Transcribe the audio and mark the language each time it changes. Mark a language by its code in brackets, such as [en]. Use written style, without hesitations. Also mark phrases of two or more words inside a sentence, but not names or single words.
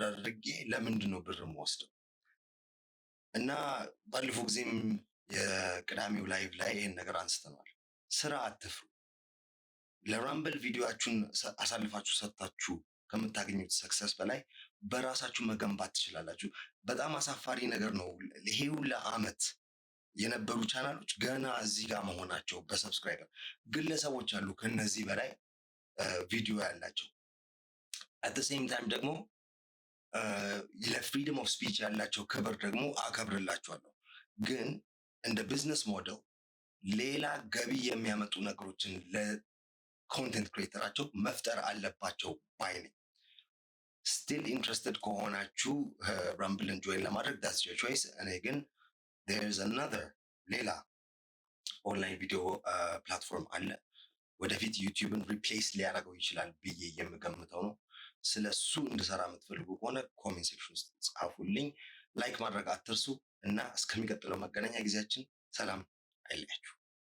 [am] አድርጌ ለምንድን ነው ብር የምወስደው እና ባለፈው ጊዜም የቅዳሜው ላይቭ ላይ ይሄን ነገር አንስተናል ስራ አትፍሩ ለራምብል ቪዲዮአችሁን አሳልፋችሁ ሰጣችሁ ከምታገኙት ሰክሰስ በላይ በራሳችሁ መገንባት ትችላላችሁ በጣም አሳፋሪ ነገር ነው ይሄው ለአመት የነበሩ ቻናሎች ገና እዚህ ጋር መሆናቸው በሰብስክራይበር ግለሰቦች አሉ ከነዚህ በላይ ቪዲዮ ያላቸው [en] at the same time [am] ደግሞ [en] ለfreedom of speech [am] ያላቸው ክብር ደግሞ አከብርላችኋለሁ ግን እንደ [en] business model [am] ሌላ ገቢ የሚያመጡ ነገሮችን ለኮንቴንት ክሬተራቸው መፍጠር አለባቸው ባይ ነኝ [en] still interested [am] ከሆናችሁ ራምብልን ጆይን ለማድረግ [en] that's your choice [am] እኔ ግን [en] there's another [am] ሌላ [en] online video platform [am] አለ ወደፊት ዩቲዩብን ሪፕሌስ ሊያደርገው ይችላል ብዬ የምገምተው ነው ስለሱ እንድሰራ የምትፈልጉ ከሆነ [en] comment section [am] ውስጥ ጻፉልኝ ላይክ ማድረግ አትርሱ እና እስከሚቀጥለው መገናኛ ጊዜያችን ሰላም አይለያችሁ